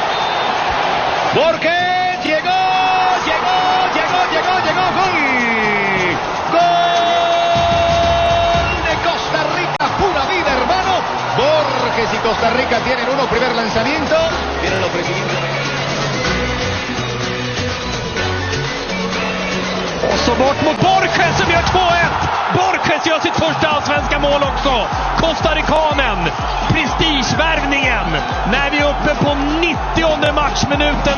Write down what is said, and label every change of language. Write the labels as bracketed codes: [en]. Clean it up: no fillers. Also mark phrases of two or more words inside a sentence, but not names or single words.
[es] Borges, llegó, gol. Gol de Costa Rica, pura vida, hermano. Borges y Costa Rica tienen uno, primer lanzamiento. Viene el ofrecimiento. [sv] Och så bort mot Borges som gör 2-1. Borges gör sitt första allsvenska mål också. Costarikanen. Prestigevärvningen. När vi är uppe på 90:e matchminuten.